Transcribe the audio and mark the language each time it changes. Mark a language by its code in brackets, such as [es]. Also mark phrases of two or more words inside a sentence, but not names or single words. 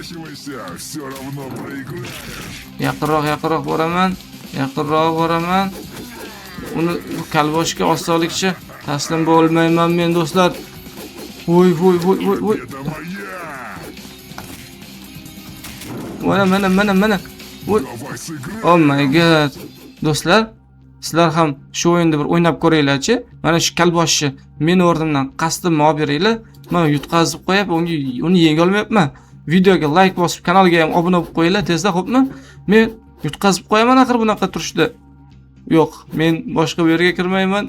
[uz] Yaqinroq boraman. Uni kalboshga osonlikcha taslim bo'lmayman men do'stlar. Voy. Mana. [en] Oh my god. [uz] Do'stlar, sizlar ham shu o'yinda bir o'ynab ko'ringlar-chi. Mana shu kalboshni meni o'rnimdan qasdimni olib beringlar. Men yutqazib qo'yib, uni yenga olmayapman. Videoga like bosib, kanalga ham obuna bo'lib qo'yinglar tezda, xo'pmi? Men yutqazib qo'yaman axir bunaqa turishda. Yo'q, men boshqa bu yerga kirmayman.